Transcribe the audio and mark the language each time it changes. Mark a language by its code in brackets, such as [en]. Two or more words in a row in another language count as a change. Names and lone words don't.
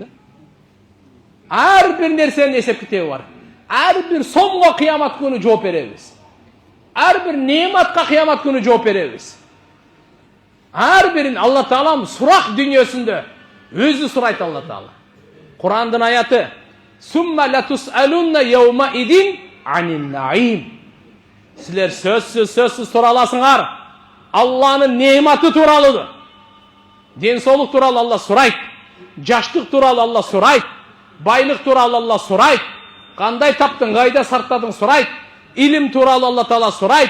[ky] Ар бир нерсенин эсеп китеби бар. Ар бир сомго кыямат күнү жооп беребиз. Ар бир неаматка кыямат күнү жооп беребиз. Ар бирин Алла Таалам сурак дүйнөсүндө өзү сурайт Алла Таала. Курандын аяты: [ar] "ثم لتسألن يومئذ عن النعيم." [ky] Силер сөзсүз сураласыңар. Алланын неаматы тууралуу. Ден соолук тууралуу Алла сурайт. Жаштык тууралуу Алла сурайт. Байлык тууралуу Алла сурайт. Кандай таптың, кайда сарптадың сурайт. Илим тууралуу Алла Таала сурайт.